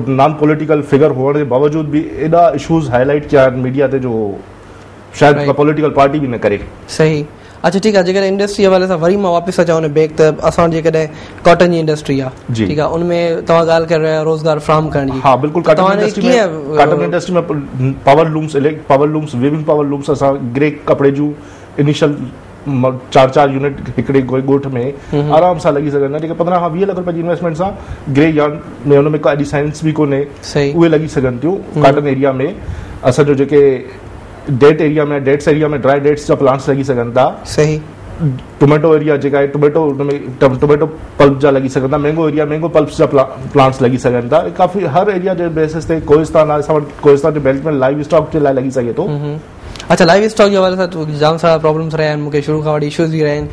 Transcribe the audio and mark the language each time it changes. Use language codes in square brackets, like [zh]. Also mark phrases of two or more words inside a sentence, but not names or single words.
[en] non political figure [sd] हुअण जे बावजूदि बि एॾा [en] issues highlight [sd] कया आहिनि मीडिया ते जो शायदि [en] political party [sd] बि न करे सही अच्छा ठीकु आहे जेकॾहिं इंडस्ट्री हवाले सां वरी मां वापसि अचां उन बैग त असां जेकॾहिं कॉटन जी इंडस्ट्री आहे ठीकु आहे उनमें तव्हां ॻाल्हि करे रहिया आहियो रोज़गार फ्राहम करण जी हा बिल्कुलु [en] cotton industry [sd] में [en] power looms weaving power looms [sd] असां ग्रे कपिड़े जूं इनिशियल 4 यूनिट हिकिड़े ॻोठ में आराम सां लॻी सघनि था, जेके 15 खां 20 लख रुपए जी इन्वेस्टमेंट सां [en] grey yard [sd] में हुन में का एॾी साइंस बि कोन्हे, उहे लॻी सघनि थियूं। [en] cotton area [sd] में असांजो जेके [en] date area [sd] में [en] dates area [sd] में [en] dry dates [sd] जा प्लांट्स लॻी सघनि था। सही। [en] tomato area [sd] जेका आहे [en] tomato pulp [sd] जा लॻी सघनि था। [en] mango area mango pulps [sd] जा प्लांट्स लॻी सघनि था। काफ़ी हर एरिया जे बेसिस ते कोहिस्तान आहे, असां वटि कोहिस्तान जे बेल्ट में [en] live stock [sd] जे लाइ लॻी सघे थो। अच्छा, [en] live stock [sd] जे हवाले सां जाम सारा प्रॉब्लम्स रहिया आहिनि मूंखे शुरू खां वठी इशूज़ बि रहिया आहिनि।